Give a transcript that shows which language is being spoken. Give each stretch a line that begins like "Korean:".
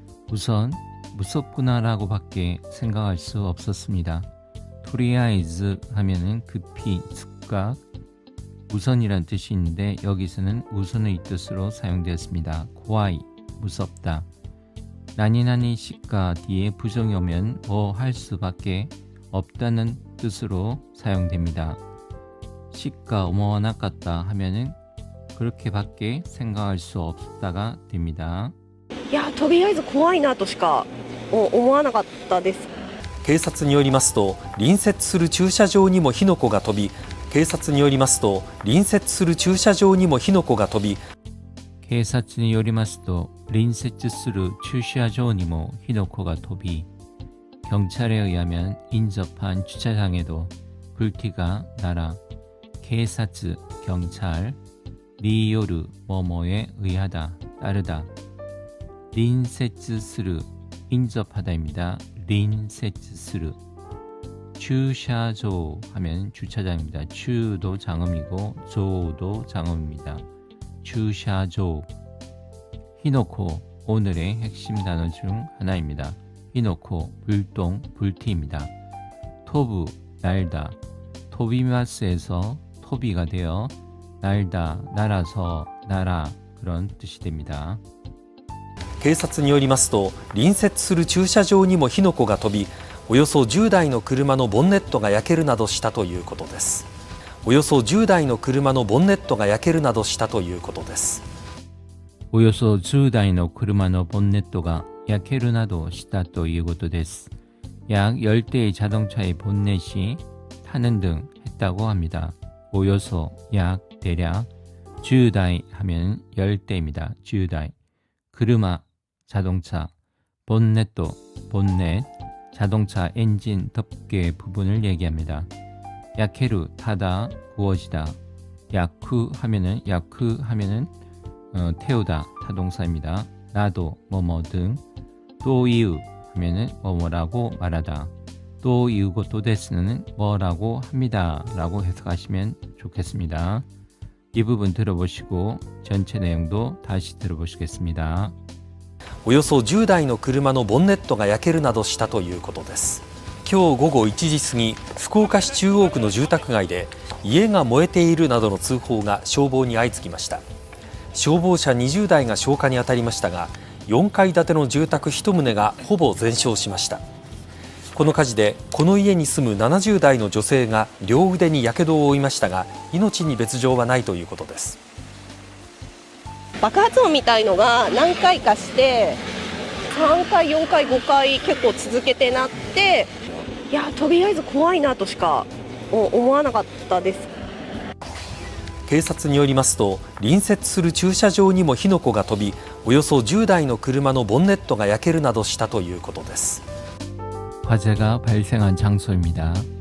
Korean: 우선 무섭구나라고 밖에 생각할 수 없었습니다. とりあえず 하면은 급히, 즉각, 우선이란 뜻이 있는데 여기서는 우선의 뜻으로 사용되었습니다. 고아이, 무섭다. 나니나니 시가 뒤에 부정이 오면 뭐 할 수밖에 없다는 뜻으로 사용됩니다. 시가 오모나까다 하면은 그렇게밖에 생각할 수 없다가 됩니다.
Japanese: いやとりあえず怖いなとしか思わなかったです。警察によりますと隣接する駐車場にも火の粉が飛び警察によりますと隣接する駐車場にも火の粉が飛び警察によりますと隣接する駐車場にも火の粉が飛び
Korean: 경찰에 의하면 인접한 주차장에도 불티가 날아警察, 경찰, 리요르, 뭐뭐에 의하다, 따르다 린세츠스르, 인접하다입니다. 린세츠스르 주샤조 하면 주차장입니다. 주도 장음이고 조도 장음입니다. 주샤조 히노코, 오늘의 핵심 단어 중 하나입니다. 히노코, 불똥, 불티입니다. 토부, 날다, 토비마스에서 토비가 되어 날다, 날아서, 날아 그런 뜻이 됩니다.
Japanese: 警察によりますと隣接する駐車場にも火の粉が飛びおよそ10台の車のボンネットが焼けるなどしたということです。およそ10台の車のボンネットが焼けるなどしたということです。およそ10台の車のボンネットが焼けるなどしたということです.
Korean: 약 10대의 자동차의 본넷이 타는 등 했다고 합니다. 오요소 약 대략 10대 하면 10대입니다. 10대. 그르마 자동차, 본넷도 본넷 자동차 엔진 덮개 부분을 얘기합니다. 야케루 타다 구워지다. 야쿠 하면은 태우다 타동사입니다. 나도 뭐뭐 등. 또 이유 하면은 뭐뭐라고 말하다. 또 이유고 또 데스는 뭐라고 합니다 라고 해석하시면 좋겠습니다. 이 부분 들어보시고 전체 내용도 다시 들어보시겠습니다.
Japanese: およそ10台の車のボンネットが焼けるなどしたということです。今日午後1時過ぎ、福岡市中央区の住宅街で家が燃えているなどの通報が消防に相次ぎました。消防車20台が消火に当たりましたが、4階建ての住宅1棟がほぼ全焼しました。この火事でこの家に住む70代の女性が両腕にやけどを負いましたが、命に別状はないということです。爆発音みたいのが何回かして3回4回5回結構続けてなって、いやとりあえず怖いなとしか思わなかったです。警察によりますと、隣接する駐車場にも火の粉が飛び、およそ10台の車のボンネットが焼けるなどしたということです。
Korean: 화재가 발생한 장소입니다.